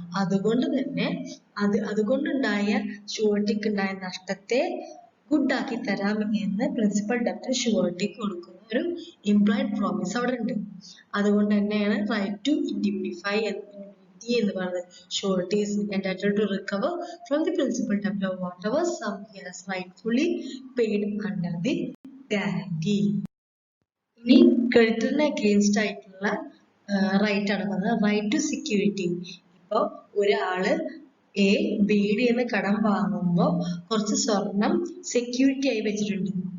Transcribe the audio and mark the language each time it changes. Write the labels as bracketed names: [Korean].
[Malayalam] അതുകൊണ്ട് തന്നെ അതുകൊണ്ടുണ്ടായ ഷുവർട്ടിക്ക് ഉണ്ടായ നഷ്ടത്തെ ഗുഡ് ആക്കി തരാം എന്ന് പ്രിൻസിപ്പൽ ഡെപ്റ്റർ ഷുവർട്ടിക്ക് കൊടുക്കുന്ന ഒരു ഇംപ്ലൈഡ് പ്രോമിസ് അവിടെ ഉണ്ട്. അതുകൊണ്ട് തന്നെയാണ് റൈറ്റ് ടു ഇൻഡിമിനിഫൈ എന്ന് പറയുന്നത്. [English] Surety is entitled to recover from the principal debtor whatever sum he has rightfully paid under the guarantee. [Malayalam] ഇനി ക്രെഡിറ്ററിന് അഗെയിൻസ്റ്റ് ആയിട്ടുള്ള റൈറ്റ് ആണ് പറഞ്ഞത്, റൈറ്റ് ടു സെക്യൂരിറ്റി. ഇപ്പൊ ഒരാള് ബിയുടെ നിന്ന് കടം വാങ്ങുമ്പോ കുറച്ച് സ്വർണം സെക്യൂരിറ്റി ആയി വെച്ചിട്ടുണ്ട്.